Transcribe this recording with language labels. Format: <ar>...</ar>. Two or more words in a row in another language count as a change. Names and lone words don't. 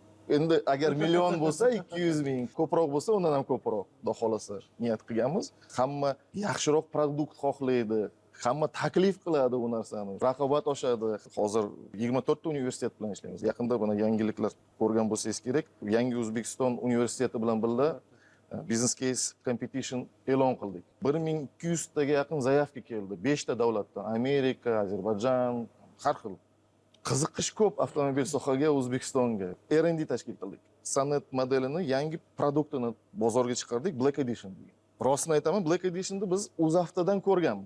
<uz>Endi agar million bo'lsa 200 ming, ko'proq bo'lsa undan ham ko'proq, xudo xolasa niyat qilganmiz. Hamma yaxshiroq produkt xohlaydi, hamma taklif qiladi u narsani. Raqobat oshadi. Hozir 24 ta universitet bilan ishlaymiz. Yaqinda buni yangiliklar ko'rgan bo'lsangiz kerak. Yangi O'zbekiston universiteti bilan birga</uz> <en>business case competition</en> <uz>e'lon qildik. 1200 taga yaqin zaявka keldi. 5 ta davlatdan, Amerika, Ozarbayjon, har xil. Qiziqish ko'p avtomobil sohaga, O'zbekistonga. R&D tashkil qildik. Sonet modelini, yangi produktini bozorga chiqardik, Black Edition degan. Rostini aytaman, Black Edition'ni biz UzAvtodan ko'rganmiz.</uz>